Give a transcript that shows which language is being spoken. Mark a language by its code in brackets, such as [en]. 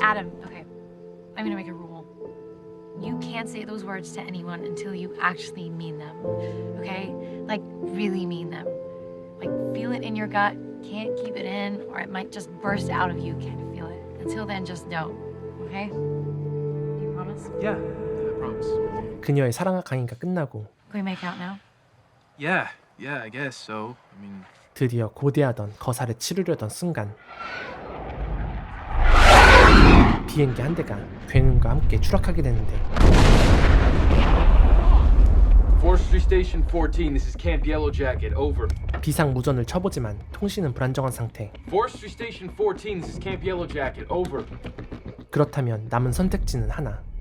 [en] Adam, okay, I'm gonna make a rule. You can't say those words to anyone until you actually mean them, okay? Like, really mean them. Like, feel it in your gut, can't keep it in, or it might just burst out of you, can't feel it. Until then, just don't, okay? You promise? Yeah, I promise. [ko] 그녀의 사랑과 강의가 끝나고 [en] Can we make out now? Yeah, I guess so. I mean, [ko] 드디어 고대하던 거사를 치르려던 순간 비행기 한 대가 굉음과 함께 추락하게 되는데 [en] Forestry Station 14, this is Camp Yellow Jacket, over. [ko] 비상무전을 쳐보지만 통신은 불안정한 상태. [en] Forestry Station 14, this is Camp Yellow Jacket, over. [ko] 그렇다면 남은 선택지는 하나.